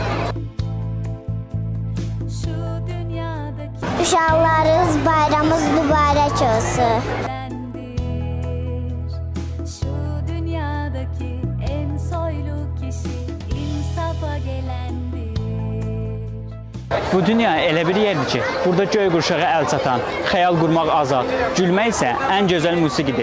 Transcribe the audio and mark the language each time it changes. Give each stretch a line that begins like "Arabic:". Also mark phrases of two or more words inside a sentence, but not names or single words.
Azerbaijani: Uşaqlarınız bayramınız mübarək olsun.
Turkish: Şu dünyadaki en soylu kişi insafa gelendir.
Azerbaijani: Bu dünya elə bir yerdir ki, burada göy qurşağa əl çatan, xəyal qurmaq azad, gülmək isə ən gözəl musiqidir.